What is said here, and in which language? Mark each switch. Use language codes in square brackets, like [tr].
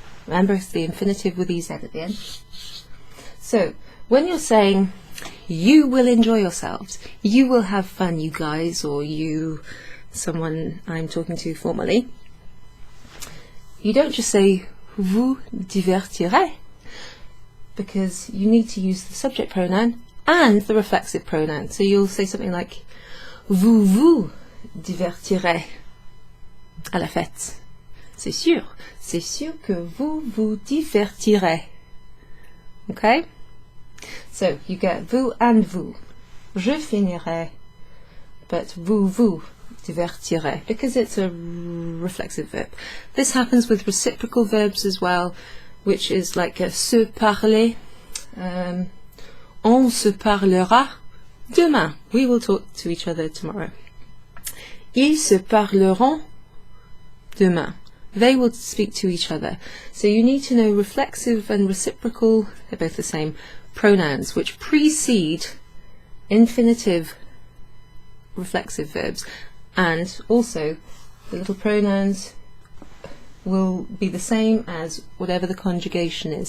[en] Remember, it's the infinitive with EZ at the end. So, when you're saying, you will enjoy yourselves, you will have fun, you guys, or you, someone I'm talking to formally, you don't just say, [fr] vous divertirez, [en] because you need to use the subject pronoun and the reflexive pronoun. So you'll say something like, [fr] vous vous divertirez à la fête. C'est sûr que vous vous divertirez. [en] Okay? So, you get vous and vous. [fr] Je finirai, [en] but [fr] vous vous divertirez, [en] because it's a reflexive verb. This happens with reciprocal verbs as well, which is like a se parler. [fr] On se parlera demain. [en] We will talk to each other tomorrow. [fr] Ils se parleront demain. [en] They will speak to each other. So you need to know reflexive and reciprocal, they're both the same, pronouns which precede infinitive reflexive verbs, and also the little pronouns will be the same as whatever the conjugation is.